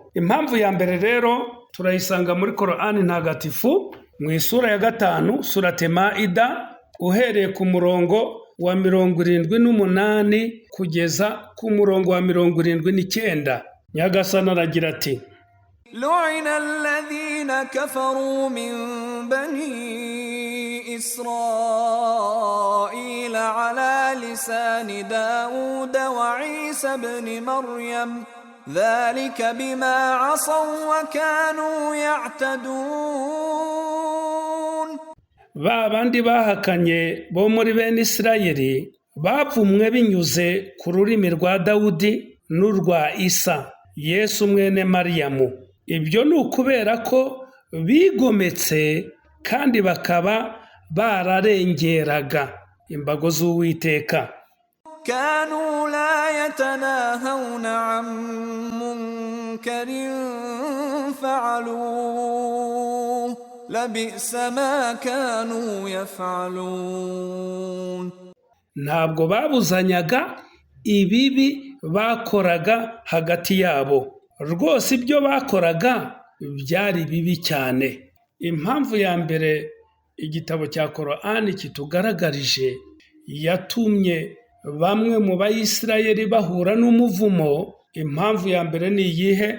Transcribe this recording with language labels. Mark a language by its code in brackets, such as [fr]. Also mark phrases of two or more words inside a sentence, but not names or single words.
[rw] Impamvu ya mbere rero turayisanga muri Korani ntagatifu mu isura ya 5, surate Maida, uhereye ku murongo wa 78 kugeza ku murongo wa 79. Nyagasani aragira ati: [ar] لعن الذين كفروا من بني إسرائيل على لسان داود وعيسى بن مريم ذلك بما عصوا وكانوا يعتدون. [rw] Babandi bahakanye bo muri bene Isirayeli bavumwe binyuze ku rurimi rwa Dawudi n'urwa Isa, Yesu mwene Mariyamu. Ibyo ni ukubera ko bigometse kandi bakaba bararengeraga imbago z'Uwiteka. [ar] كانوا لا يتناهون عن منكر فعلوه لبئس ما كانوا يفعلون. [rw] Ntabwo babuzanyaga ibibi bakoraga hagati yabo. Rwose ibyo bakoraga byari bibi cyane. Impamvu ya mbere igitabo cya Korani kitugaragarije yatumye bamwe mu Bayisirayeli bahura n'umuvumo, impamvu ya mbere ni iyihe?